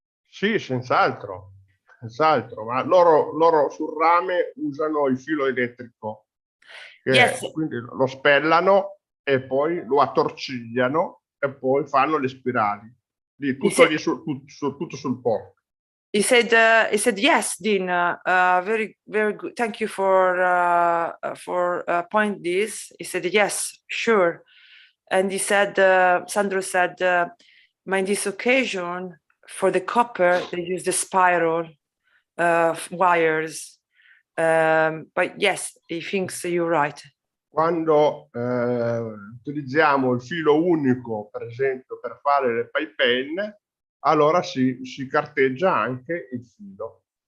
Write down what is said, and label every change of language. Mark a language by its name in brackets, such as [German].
[Italian] Sì, senz'altro, ma loro sul rame usano il filo elettrico, quindi lo spellano e poi lo attorcigliano e poi fanno le spirali. Tutto sul porto. [English] He said, yes, Dean, very, very good. Thank you for point this. He said, yes, sure. And he said, Sandro said, in this occasion, for the copper, they use the spiral wires. But yes, he thinks you're right. [Italian] Quando utilizziamo il filo unico, per esempio, per fare le pipe pen, allora si carteggia anche il filo.